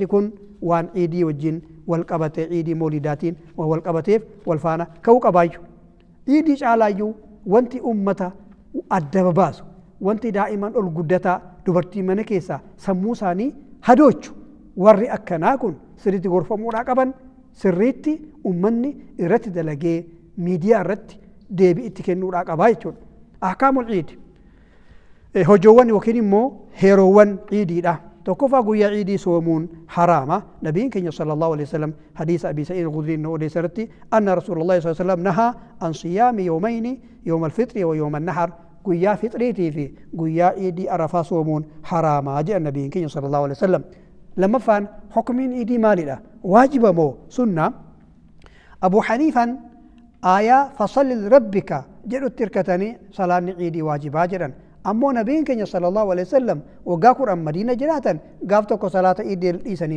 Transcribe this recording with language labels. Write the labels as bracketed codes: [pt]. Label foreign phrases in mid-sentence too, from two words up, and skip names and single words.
[om] kun waan ciidii wajjin wal qabatee ciidii moolidaatiin wal qabateef wal faana ka'uu qabaayyu ciidii caalaayyuu wanti ummata adda babaasu wanti daa'iman ol guddataa dubartii mana keessaa sammuu isaanii hadoochu warri akkanaa kun sirriitti gorfamuudhaa qaban sirriitti ummanni irratti dalagee miidiyaa irratti deebii itti kennuudhaa qabaa jechuudha ahkaamul ciidi hojoowwan yookiin immoo heeroowwan ciidiidha tokkoffaa guyyaa ciidii soomuun haraama nabiin keenya [ar] صلى الله عليه وسلم [om] hadiisa abi sa'id al-khudri no odeessarratti [ar] أن رسول الله صلى الله عليه وسلم نهى عن صيام يومين يوم الفطر ويوم النحر [om] guyyaa fitriitii fi guyyaa ciidii arafaa soomuun haraama jedha nabiin keenya [ar] صلى الله عليه وسلم [om] lamaffaan hukmiin ciidii maalidha waajiba moo sunna abu haniifan aayaa [ar] فصل لربك [om] jedhutti hirkatanii salaanni ciidii waajibaa jedhan ammoo nabiin keenya [ar] صلى الله عليه وسلم [om] waggaa kudhan madiina jiraatan gaaf tokko salaata ciidii dhiisaniin